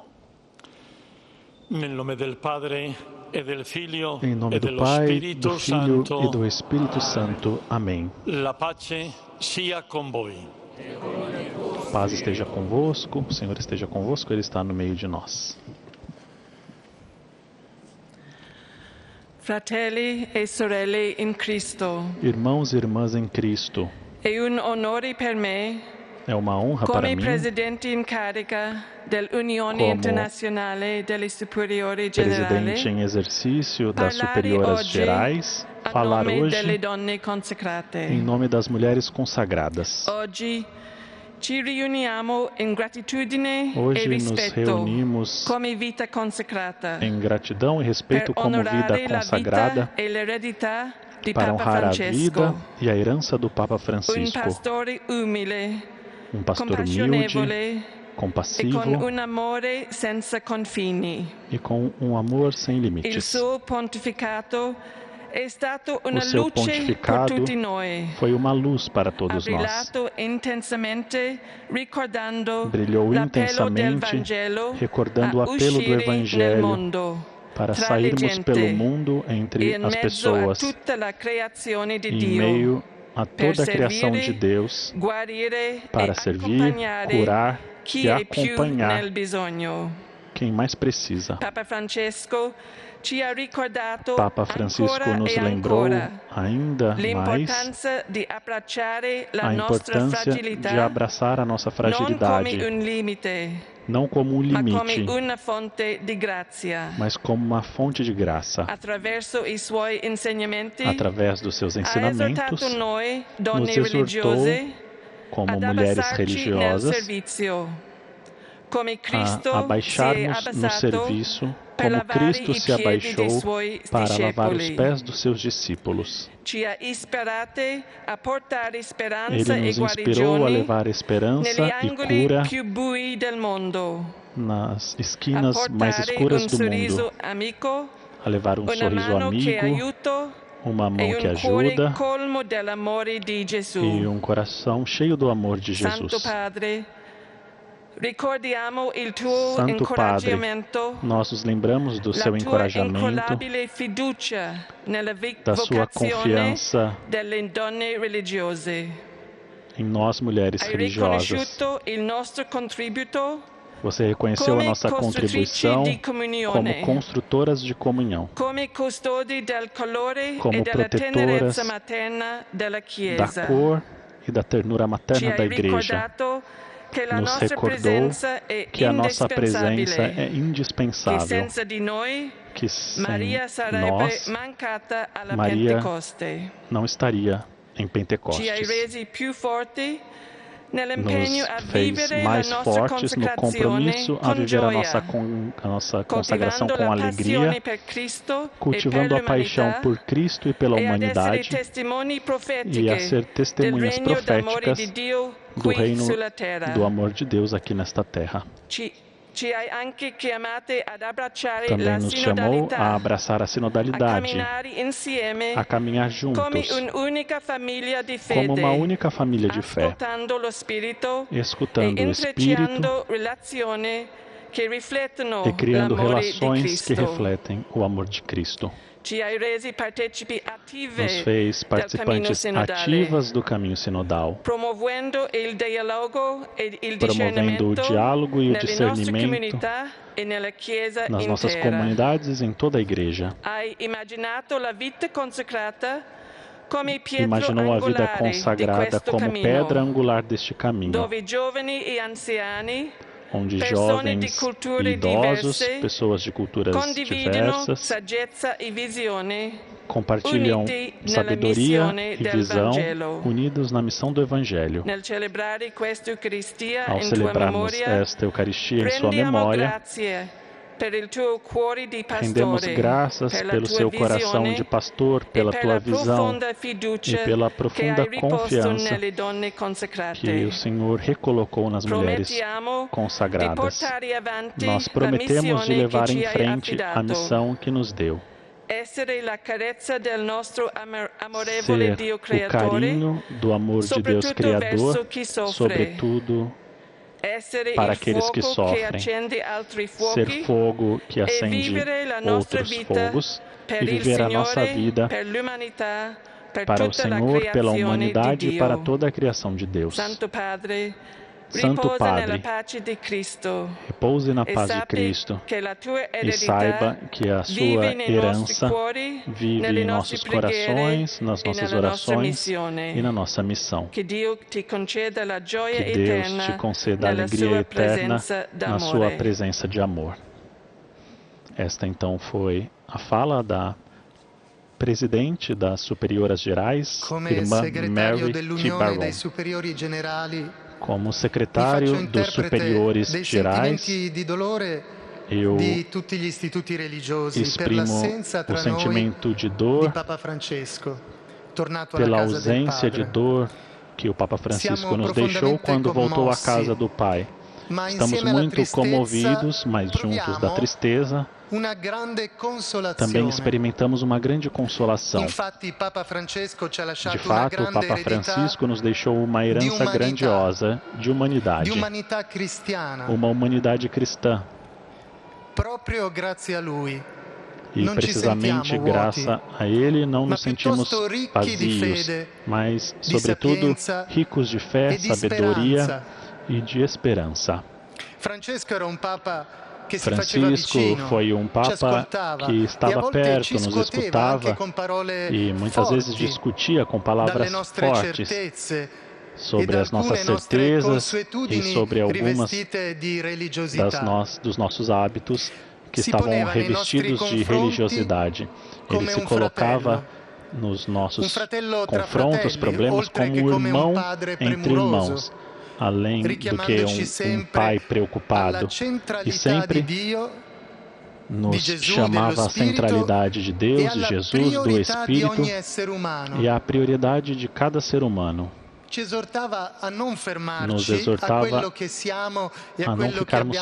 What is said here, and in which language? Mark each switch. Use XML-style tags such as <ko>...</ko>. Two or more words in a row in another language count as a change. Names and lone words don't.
<pt>Em nome do Pai, do Filho e do Espírito Santo. Amém.</pt> <it>La pace sia con voi.</it> <pt>A paz esteja convosco, o Senhor esteja convosco, Ele está no meio de nós.</pt> <it>Fratelli e sorelle in Cristo.</it> <pt>Irmãos e irmãs em Cristo. É um</pt> <it>honore per me,</it> <pt>é uma honra para mim,</pt> <it>presidente in carica dell'Unione Internazionale delle Superiori</it> <pt>presidente</pt> <it>Generali,</it> <pt>em exercício das Superioras Gerais, falar hoje em nome das mulheres consagradas.</pt> <it>Hoje ci riuniamo in gratitudine e</it> <pt>Hoje nos</pt> <it>rispetto</it> <pt>reunimos</pt> <it>come vita consacrata</it> <pt>em gratidão e respeito</pt> <it>per</it> <pt>como vida</pt> <it>onorare la</it> <pt>consagrada</pt> <it>vita e l'eredità di</it> <pt>para</pt> <it>Papa</it> <pt>honrar a</pt> <it>Francesco,</it> <pt>vida e a herança do Papa</pt> <it>un</it> <pt>Francisco,</pt> <it>pastore umile,</it> <pt>um pastor humilde,</pt> <it>compassionevole e</it> <pt>compassivo</pt> <it>con un amore senza confini.</it> <pt>e com um amor sem</pt> <it>Il</it> <pt>limites.</pt> <it>suo pontificato è stato una</it> <pt>O seu</pt> <it>luce per</it> <pt>pontificado</pt> <it>tutti noi.</it> <pt>foi uma luz para</pt> <it>Ha</it> <pt>todos nós.</pt> <it>brillato intensamente ricordando</it> <pt>Brilhou</pt> <it>l'appello del</it> <pt>intensamente,</pt> <it>Vangelo</it> <pt>recordando o</pt> <it>a</it> <pt>apelo do</pt> <it>uscire nel</it> <pt>Evangelho</pt> <it>mondo,</it> <pt>para</pt> <it>tra le</it> <pt>sairmos</pt> <it>gente</it> <pt>pelo mundo</pt> <it>e</it> <pt>entre</pt> <it>in</it> <pt>as</pt> <it>mezzo</it> <pt>pessoas,</pt> <it>a tutta la creazione di</it> <pt>em</pt> <it>Dio,</it> <pt>meio a toda a</pt> <it>per</it> <pt>criação de</pt> <it>servire,</it> <pt>Deus,</pt> <it>guarire</it> <pt>para</pt> <it>e</it> <pt>servir,</pt> <it>accompagnare</it> <pt>curar</pt> <it>chi</it> <pt>e</pt> <it>è più</it> <pt>acompanhar</pt> <it>nel bisogno.</it> <pt>quem mais precisa.</pt> <it>Papa Francesco ci ha ricordato</it> <pt>Papa Francisco</pt> <it>ancora</it> <pt>nos</pt> <it>e</it> <pt>lembrou</pt> <it>ancora</it> <pt>ainda mais</pt> <it>l'importanza di abbracciare la</it> <pt>a</pt> <it>nostra</it> <pt>importância de</pt> <it>fragilità</it> <pt>abraçar a nossa</pt> <it>non come</it> <pt>fragilidade,</pt> <it>un limite,</it> <pt>não como um</pt> <it>ma come</it> <pt>limite,</pt> <it>una fonte di grazia.</it> <pt>mas como uma fonte de graça.</pt> <it>Attraverso i suoi insegnamenti</it> <pt>Através dos seus</pt> <it>ha</it> <pt>ensinamentos,</pt> <it>esortato noi, donne</it> <pt>nos exortou</pt> <it>religiose,</it> <pt>como</pt> <it>ad</it> <pt>mulheres</pt> <it>abbassarci nel</it> <pt>religiosas,</pt> <it>servizio, come Cristo</it> <pt>a</pt> <it>si è</it> <pt>abaixarmos no</pt> <it>abbassato</it> <pt>serviço,</pt> <it>per</it> <pt>como</pt> <it>lavare</it> <pt>Cristo</pt> <it>i</it> <pt>se</pt> <it>piedi dei</it> <pt>abaixou</pt> <it>suoi</it> <pt>para lavar os</pt> <it>discepoli.</it> <pt>pés dos seus discípulos.</pt> <it>Ci ha ispirate a portare</it> <pt>Ele</pt> <it>speranza e</it> <pt>nos inspirou a</pt> <it>guarigione</it> <pt>levar esperança</pt> <it>negli</it> <pt>e</pt> <it>angoli</it> <pt>cura</pt> <it>più bui del mondo,</it> <pt>nas</pt> <it>a</it> <pt>esquinas mais</pt> <it>portare</it> <pt>escuras</pt> <it>un</it> <pt>do</pt> <it>sorriso</it> <pt>mundo,</pt> <it>amico,</it> <pt>a levar</pt> <it>una</it> <pt>sorriso</pt> <it>mano che</it> <pt>amigo,</pt> <it>aiuta</it> <pt>uma</pt> <it>e</it> <pt>mão que</pt> <it>un cuore</it> <pt>ajuda</pt> <it>colmo dell'amore di Gesù.</it> <pt>e coração cheio do amor de</pt> <it>Santo</it> <pt>Jesus.</pt> <it>Padre, ricordiamo il tuo</it> <pt>Santo Padre,</pt> <it>incoraggiamento,</it> <pt>nós nos lembramos do</pt> <it>la</it> <pt>seu</pt> <it>tua</it> <pt>encorajamento,</pt> <it>incrollabile fiducia nella</it> <pt>da sua</pt> <it>vocazione</it> <pt>confiança</pt> <it>delle donne religiose.</it> <pt>em nós, mulheres</pt> <it>Hai</it> <pt>religiosas.</pt> <it>riconosciuto il nostro contributo</it> <pt>Você reconheceu a</pt> <it>come</it> <pt>nossa</pt> <it>costruttrici</it> <pt>contribuição</pt> <it>di</it> <pt>como</pt> <it>comunione,</it> <pt>construtoras de comunhão,</pt> <it>come custodi del colore</it> <pt>como</pt> <it>e della</it> <pt>protettoras</pt> <it>tenerezza materna della</it> <pt>da</pt> <it>Chiesa.</it> <pt>cor e da ternura</pt> <it>Ci</it> <pt>materna da</pt> <it>hai</it> <pt>igreja.</pt> <it>ricordato che la</it> <pt>Nos</pt> <it>nostra</it> <pt>recordou</pt> <it>presença è</it> <pt>que a nossa presença</pt> <it>indispensabile,</it> <pt>é</pt> <it>che</it> <pt>indispensável,</pt> <it>senza di noi</it> <pt>que sem</pt> <it>Maria sarebbe</it> <pt>nós,</pt> <it>mancata alla</it> <pt>Maria</pt> <it>Pentecoste.</it> <pt>não estaria em</pt> <it>Ci hai</it> <pt>Pentecostes.</pt> <it>resi più forti nell'impegno a</it> <pt>Nos fez</pt> <it>vivere la</it> <pt>mais</pt> <it>nostra</it> <pt>fortes no</pt> <it>consacrazione</it> <pt>compromisso a</pt> <it>con</it> <pt>viver a</pt> <it>gioia,</it> <pt>nossa consagração</pt> <it>coltivando</it> <pt>com</pt> <it>la</it> <pt>alegria,</pt> <it>passione per Cristo e</it> <pt>cultivando</pt> <it>per</it> <pt>a paixão</pt> <it>l'umanità</it> <pt>por Cristo e pela</pt> <it>e ad essere</it> <pt>humanidade</pt> <it>testimoni</it> <pt>e a</pt> <it>profetiche</it> <pt>ser</pt> <it>del</it> <pt>testemunhas</pt> <it>regno d'amore</it> <pt>proféticas</pt> <it>di Dio</it> <pt>do</pt> <it>qui</it> <pt>reino</pt> <it>sulla terra.</it> <pt>do amor de Deus aqui nesta terra.</pt> <it>Ci hai anche chiamate ad abbracciare</it> <pt>Também</pt> <it>la</it> <pt>nos chamou a</pt> <it>sinodalità,</it> <pt>abraçar a</pt> <it>a</it> <pt>sinodalidade,</pt> <it>camminare insieme</it> <pt>a caminhar</pt> <it>come</it> <pt>juntos,</pt> <it>un'unica famiglia di</it> <pt>como uma</pt> <it>fede,</it> <pt>única família de fé,</pt> <it>ascoltando lo Spirito e</it> <pt>escutando o Espírito</pt> <it>intrecciando relazioni che riflettono</it> <pt>e criando</pt> <it>l'amore di</it> <pt>relações que</pt> <it>Cristo.</it> <pt>refletem o amor de Cristo.</pt> <it>Ci hai resi partecipi attive</it> <pt>Nos fez</pt> <it>del cammino</it> <pt>participantes</pt> <it>sinodale,</it> <pt>ativas do caminho sinodal,</pt> <it>promuovendo il dialogo e il</it> <pt>promovendo o</pt> <it>discernimento</it> <pt>diálogo e o</pt> <it>nelle nostre</it> <pt>discernimento</pt> <it>comunità e nella Chiesa</it> <pt>nas nossas</pt> <it>intera.</it> <pt>comunidades e em toda a igreja.</pt> <it>Hai immaginato la vita consacrata come pietra</it> <pt>Imaginou a vida</pt> <it>angolare di</it> <pt>consagrada</pt> <it>questo</it> <pt>como</pt> <it>cammino,</it> <pt>pedra angular deste caminho,</pt> <it>dove giovani e anziani</it> <pt>onde</pt> <it>persone di</it> <pt>jovens</pt> <it>culture</it> <pt>e idosos,</pt> <it>diverse</it> <pt>pessoas de culturas</pt> <it>condividono</it> <pt>diversas,</pt> <it>saggezza e visione</it> <pt>compartilham</pt> <it>uniti nella</it> <pt>sabedoria</pt> <it>missione</it> <pt>e</pt> <it>del</it> <pt>visão,</pt> <it>Vangelo.</it> <pt>unidos na missão do Evangelho.</pt> <it>Nel celebrare questa Eucaristia</it> <pt>Ao</pt> <it>in tua</it> <pt>celebrarmos</pt> <it>memoria,</it> <pt>esta Eucaristia em sua</pt> <it>rendiamo</it> <pt>memória,</pt> <it>grazie per il tuo cuore di</it> <pt>rendemos</pt> <it>pastore,</it> <pt>graças</pt> <it>per la</it> <pt>pelo</pt> <it>tua</it> <pt>seu coração</pt> <it>visione</it> <pt>de pastor,</pt> <it>e</it> <pt>pela</pt> <it>per</it> <pt>tua</pt> <it>la</it> <pt>visão</pt> <it>profonda</it> <pt>e</pt> <it>fiducia</it> <pt>pela</pt> <it>che</it> <pt>profunda</pt> <it>hai riposto</it> <pt>confiança</pt> <it>nelle donne</it> <pt>que</pt> <it>consacrate.</it> <pt>o Senhor recolocou nas mulheres</pt> <it>Promettiamo di</it> <pt>consagradas.</pt> <it>portare avanti</it> <pt>Nós</pt> <it>la</it> <pt>prometemos de</pt> <it>missione che</it> <pt>levar em</pt> <it>ci hai</it> <pt>frente a</pt> <it>affidato.</it> <pt>missão que nos deu.</pt> <it>Essere la carezza del nostro amorevole</it> <pt>Ser</pt> <it>Dio</it> <pt>o</pt> <it>Creatore,</it> <pt>carinho do amor de Deus</pt> <it>soprattutto verso</it> <pt>Criador,</pt> <it>chi soffre.</it> <pt>sobretudo</pt> <it>Essere</it> <pt>para</pt> <it>il</it> <pt>aqueles que</pt> <it>fuoco</it> <pt>sofrem.</pt> <it>che accende altri</it> <pt>ser</pt> <it>fuochi</it> <pt>fogo que</pt> <it>e</it> <pt>acende</pt> <it>vivere la nostra</it> <pt>outros</pt> <it>vita</it> <pt>fogos</pt> <it>per</it> <pt>e</pt> <it>il</it> <pt>viver a nossa</pt> <it>Signore,</it> <pt>vida</pt> <it>per l'umanità, per</it> <pt>para o</pt> <it>tutta la</it> <pt>Senhor, pela</pt> <it>creazione</it> <pt>humanidade</pt> <it>di</it> <pt>e para</pt> <it>Dio.</it> <pt>toda a criação de Deus.</pt> <it>Santo Padre,</it> <pt>Santo</pt> <it>riposa</it> <pt>Padre,</pt> <it>nella pace di Cristo</it> <pt>repouse na</pt> <it>e</it> <pt>paz de</pt> <it>sappi</it> <pt>Cristo</pt> <it>che la tua</it> <pt>e</pt> <it>eredità</it> <pt>saiba que a</pt> <it>vive</it> <pt>sua</pt> <it>nei nostri</it> <pt>herança</pt> <it>cuori,</it> <pt>vive</pt> <it>nelle</it> <pt>em</pt> <it>nostre</it> <pt>nossos</pt> <it>preghiere</it> <pt>corações, nas</pt> <it>e</it> <pt>nossas</pt> <it>nella nostra</it> <pt>orações</pt> <it>missione.</it> <pt>e na nossa missão.</pt> <it>Che Dio ti conceda la gioia</it> <pt>Que Deus</pt> <it>eterna</it> <pt>te conceda a</pt> <it>nella</it> <pt>alegria</pt> <it>sua</it> <pt>eterna</pt> <it>presenza</it> <pt>na sua</pt> <it>d'amore.</it> <pt>presença de amor. Esta então foi a fala da presidente das Superioras Gerais,</pt> <it>Come</it> <pt>irmã</pt> <it>segretario</it> <pt>Mary T.</pt> <it>dell'Unione</it> <pt>Barron.</pt> <it>dei Superiori Generali,</it> <pt>Como</pt> <it>mi</it> <pt>secretário</pt> <it>faccio</it> <pt>dos</pt> <it>interprete</it> <pt>Superiores</pt> <it>dei</it> <pt>Gerais,</pt> <it>sentimenti di dolore</it> <pt>eu</pt> <it>di tutti gli istituti religiosi per</it> <pt>exprimo</pt> <it>l'assenza</it> <pt>o</pt> <it>tra noi</it> <pt>sentimento de</pt> <it>di</it> <pt>dor</pt> <it>Papa Francesco, tornato alla</it> <pt>pela</pt> <it>casa del</it> <pt>ausência de</pt> <it>Padre.</it> <pt>dor que o Papa Francisco</pt> <it>Siamo</it> <pt>nos deixou</pt> <it>profondamente</it> <pt>quando voltou à</pt> <it>commossi,</it> <pt>casa do Pai.</pt> <it>Ma</it> <pt>Estamos</pt> <it>insieme alla</it> <pt>muito</pt> <it>tristezza</it> <pt>comovidos, mas juntos da</pt> <it>proviamo</it> <pt>tristeza,</pt> <it>una grande</it> <pt>também</pt> <it>consolazione.</it> <pt>experimentamos uma grande consolação.</pt> <it>Infatti Papa Francesco ci ha</it> <pt>De</pt> <it>lasciato una</it> <pt>fato, o</pt> <it>grande</it> <pt>Papa</pt> <it>eredità</it> <pt>Francisco nos deixou uma herança</pt> <it>humanità.</it> <pt>grandiosa de</pt> <it>di</it> <pt>humanidade,</pt> <it>umanità cristiana.</it> <pt>uma humanidade cristã.</pt> <it>Proprio grazie a lui</it> <pt>E</pt> <it>non ci</it> <pt>precisamente</pt> <it>sentiamo vuoti,</it> <pt>graças a Ele não</pt> <it>ma</it> <pt>nos sentimos</pt> <it>piuttosto ricchi di</it> <pt>vazios,</pt> <it>fede,</it> <pt>mas</pt> <it>di</it> <pt>sobretudo</pt> <it>sapienza</it> <pt>ricos de fé,</pt> <it>e di</it> <pt>sabedoria</pt> <it>speranza.</it> <pt>e de esperança.</pt> <it>Francesco era un papa che si faceva</it> <pt>Francisco</pt> <it>vicino,</it> <pt>foi um</pt> <it>ci</it> <pt>Papa</pt> <it>ascoltava</it> <pt>que</pt> <it>e a</it> <pt>estava</pt> <it>volte</it> <pt>perto,</pt> <it>ci</it> <pt>nos</pt> <it>scuoteva anche</it> <pt>escutava</pt> <it>con parole</it> <pt>e muitas vezes</pt> <it>forti</it> <pt>discutia com</pt> <it>dalle</it> <pt>palavras</pt> <it>nostre</it> <pt>fortes</pt> <it>certezze e</it> <pt>sobre</pt> <it>da</it> <pt>as nossas</pt> <it>alcune nostre</it> <pt>certezas e</pt> <it>consuetudini</it> <pt>sobre algumas</pt> <it>rivestite di religiosità.</it> <pt>dos nossos hábitos que</pt> <it>Si</it> <pt>estavam</pt> <it>poneva nei nostri</it> <pt>revestidos de</pt> <it>confronti</it> <pt>religiosidade. Ele</pt> <it>come</it> <pt>se</pt> <it>un</it> <pt>colocava</pt> <it>fratello,</it> <pt>nos</pt> <it>un</it> <pt>nossos</pt> <it>fratello tra</it> <pt>confrontos,</pt> <it>fratelli,</it> <pt>problemas,</pt> <it>oltre che</it> <pt>como</pt> <it>come un</it> <pt>irmão</pt> <it>padre</it> <pt>entre</pt> <it>premuroso,</it> <pt>irmãos, além do que</pt> <it>richiamandoci</it> <pt>um</pt> <it>sempre</it> <pt>pai</pt> <it>alla</it> <pt>preocupado. E</pt> <it>centralità</it> <pt>sempre</pt> <it>di Dio, di</it> <pt>nos</pt> <it>Gesù, dello</it> <pt>chamava à</pt> <it>Spirito</it> <pt>centralidade de</pt> <it>e</it> <pt>Deus, de</pt> <it>alla</it> <pt>Jesus, do</pt> <it>priorità di</it> <pt>Espírito</pt> <it>ogni essere umano.</it> <pt>e à prioridade de cada ser humano.</pt> <it>Ci esortava a non</it> <pt>Nos</pt> <it>fermarci a</it> <pt>exortava</pt> <it>quello che siamo e a</it> <pt>a não</pt> <it>quello che</it> <pt>ficarmos</pt>